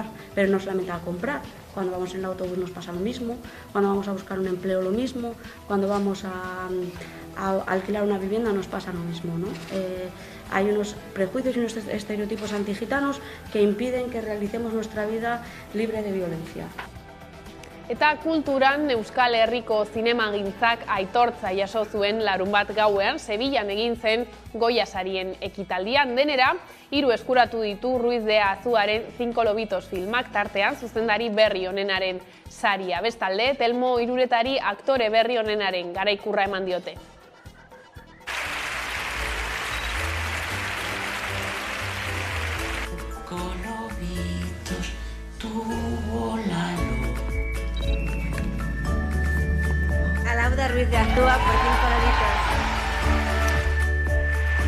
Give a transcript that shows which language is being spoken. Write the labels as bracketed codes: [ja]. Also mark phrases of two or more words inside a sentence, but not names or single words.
[es] Pero no solamente a comprar, cuando vamos en el autobús nos pasa lo mismo, cuando vamos a buscar un empleo lo mismo, cuando vamos a alquilar una vivienda nos pasa lo mismo, ¿no? Hay unos prejuicios y unos estereotipos antigitanos que impiden que realicemos nuestra vida libre de violencia. [eu] Eta kulturan Euskal Herriko zinemagintzak aitortza jaso zuen larunbat gauean Sevillan egin zen Goya sarien ekitaldian. Denera, 3 eskuratu ditu Ruiz de Azuaren 5 lobitos filmak tartean zuzendari berri onenaren saria. Bestalde, Telmo Iruretari aktore berri onenaren garaikurra eman diote. [es] De Ruiz de Azúa por 5 lobitos.